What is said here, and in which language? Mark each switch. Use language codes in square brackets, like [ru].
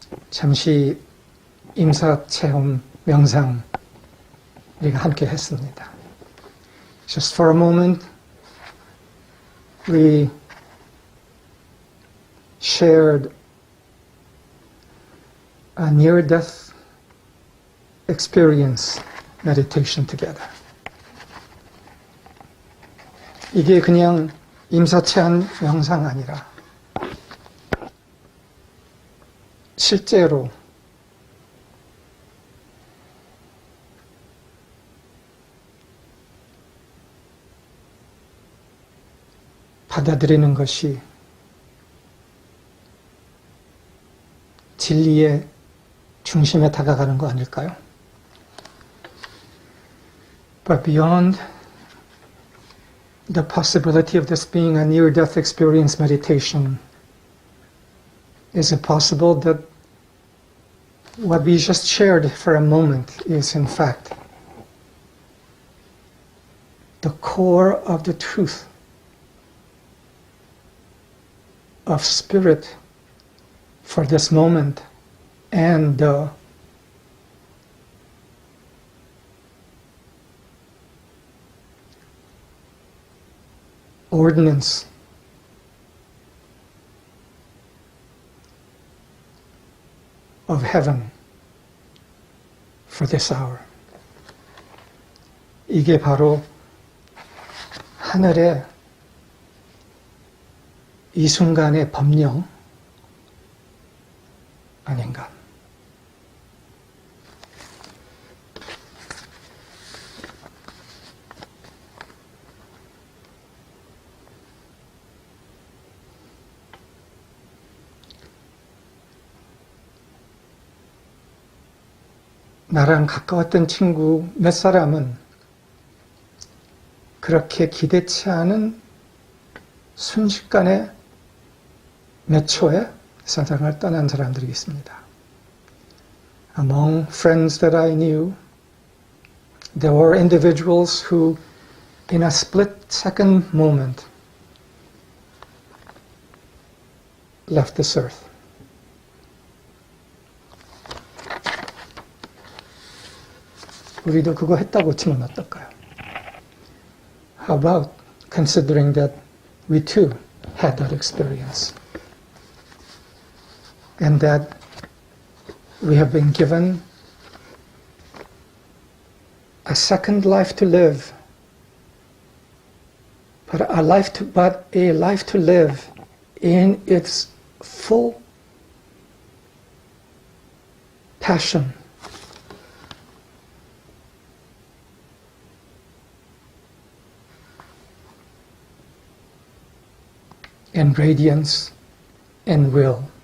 [ko] 잠시 임사체험 명상 우리가 함께 했습니다. [en] Just for a moment, we shared a near-death experience meditation together. [ko] 이게 그냥 임사체험 명상 아니라 실제로 받아들이는 것이 진리의 중심에 다가가는 거 아닐까요? [en] But beyond the possibility of this being a near-death experience meditation, is it possible that what we just shared for a moment is in fact the core of the truth of spirit for this moment and the ordinance of heaven for this hour. [ko] 이게 바로 하늘의 이 순간의 법령 아닌가. 나랑 가까웠던 친구 몇 사람은 그렇게 기대치 않은 순식간에 몇 초에 세상을 떠난 사람들이 있습니다. [en] Among friends that I knew, there were individuals who, in a split-second moment, left this earth. [ko] 우리도 그거 했다고 치면 어떨까요? [en] How about considering that we too had that experience? And that we have been given a second life to live, but a life to live in its full passion, and radiance and will.